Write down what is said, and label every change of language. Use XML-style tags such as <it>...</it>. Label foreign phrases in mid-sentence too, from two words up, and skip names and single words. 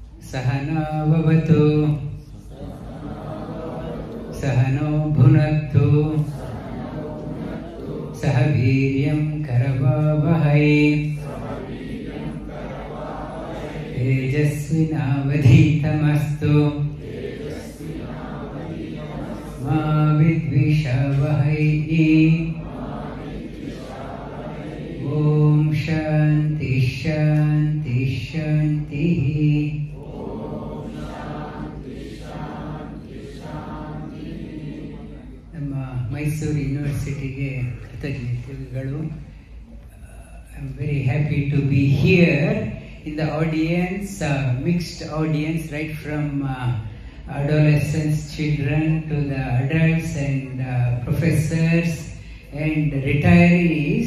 <sa>सहना ववतु सहनौ भुनक्तु सहवीर्यं करवावहै तेजस्विनावधीतमस्तु मा विद्विषावहै. ॐ शान्तिः शान्तिः शान्तिः.</sa> <kn>ನಮ್ಮ ಮೈಸೂರು ಯೂನಿವರ್ಸಿಟಿಗೆ ಕೃತಜ್ಞತೆಗಳು.</kn> <en>I am very happy to be here in the audience, mixed audience, right from adolescents, children to the adults and professors and retirees.</en>